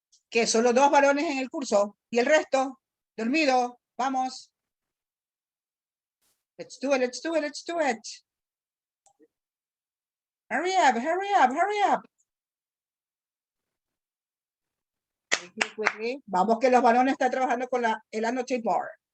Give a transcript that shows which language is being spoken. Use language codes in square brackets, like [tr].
[es] Que solo 2 varones en el curso. Y el resto, dormido. Vamos. [en] Let's do it, let's do it, let's do it. Hurry up, hurry up, hurry up. Quickly. [es] Vamos que los varones están trabajando con el annotate bar.